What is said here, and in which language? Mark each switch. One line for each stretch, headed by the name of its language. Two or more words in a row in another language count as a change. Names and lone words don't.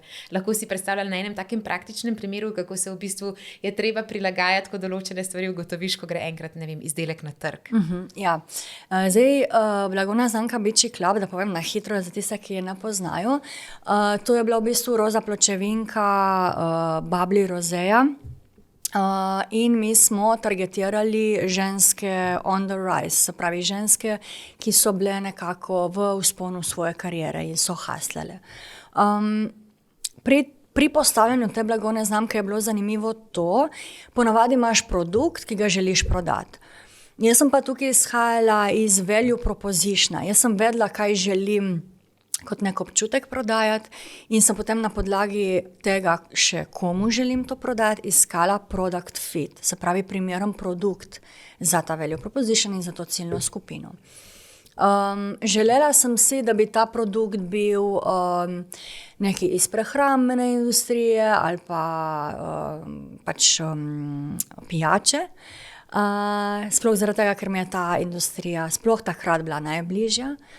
Slovenian: Lahko si predstavljala na enem takem praktičnem primeru, kako se v bistvu je treba prilagajati, ko določene stvari ugotoviš, ko gre enkrat, ne vem, izdelek na trg. Ja. Zdaj, blagovna znamka Biciclub, da povem na hitro za tiste, ki je ne poznajo. To je bila v bistvu roza pločevinka Bubbly Roseja in mi smo targetirali ženske
English: on the rise,
Slovenian: se pravi ženske, ki so bile nekako v vzponu svoje kariere in so haslale. Pri postavljanju te blagovne znamke je bilo zanimivo to, ponavadi imaš produkt, ki ga želiš prodati. Jaz sem pa tukaj izhajala iz
English: value propositiona.
Slovenian: Jaz sem vedela, kaj želim kot nek občutek prodajati in sem potem na podlagi tega še komu želim to prodajati, iskala
English: product fit,
Slovenian: se pravi primeren produkt za ta
English: value proposition
Slovenian: in za to ciljno skupino. Želela sem si, da bi ta produkt bil neki iz prehrambene industrije ali pa pač pijače. Sploh zaradi tega, ker mi je ta industrija sploh takrat bila najbližja.